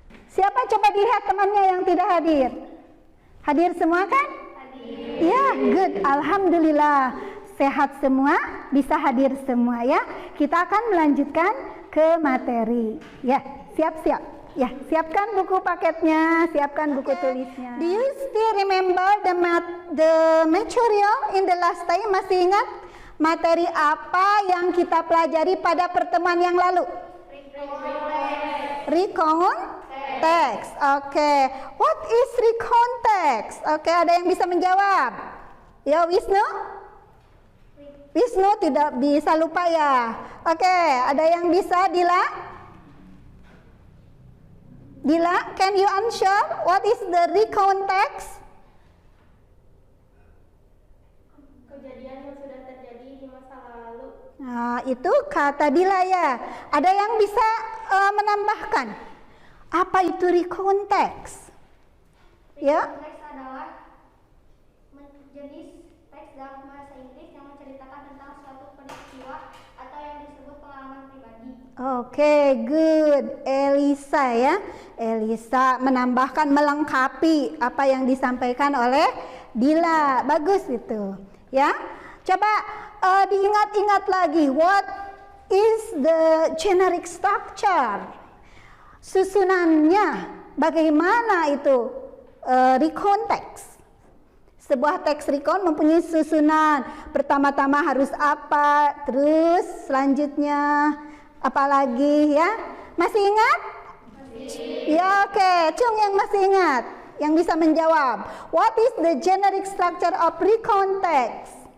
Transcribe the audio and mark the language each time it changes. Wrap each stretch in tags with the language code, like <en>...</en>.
<id>Siapa coba dilihat temannya yang tidak hadir? Hadir semua kan? Hadir. Ya, good. Alhamdulillah. Sehat semua, bisa hadir semua ya. Kita akan melanjutkan ke materi. Ya, siap-siap. Ya, siapkan buku paketnya, siapkan buku tulisnya.</id> <en>Do you still remember the material in the last time?</en> <id>Masih ingat materi apa yang kita pelajari pada pertemuan yang lalu?</id> <en>Recount text. Oke. What is recount text?</en> <id>Oke, ada yang bisa menjawab? Ya, Wisnu? Wisnu tidak bisa lupa ya. Oke, ada yang bisa? Dila?</id> <en>Dila, can you answer what is the recount text?</en> <id>Kejadian yang sudah terjadi di masa lalu. Nah, itu kata Dila ya. Ada yang bisa menambahkan? Apa itu recount text? Ya. Teks adalah jenis teks dalam bahasa Inggris yang menceritakan tentang suatu peristiwa atau yang disebut pengalaman pribadi. Oke, good. Elisa ya. Elisa menambahkan, melengkapi apa yang disampaikan oleh Dila. Bagus itu. Ya. Coba diingat-ingat lagi.</id> <en>What is the generic structure?</en> <id>Susunannya bagaimana itu recount text? Sebuah teks recount mempunyai susunan. Pertama-tama harus apa, terus selanjutnya apa lagi ya? Masih ingat? Masih. Ya, oke. Cung yang masih ingat, yang bisa menjawab.</id> <en>What is the generic structure of recount text?</en>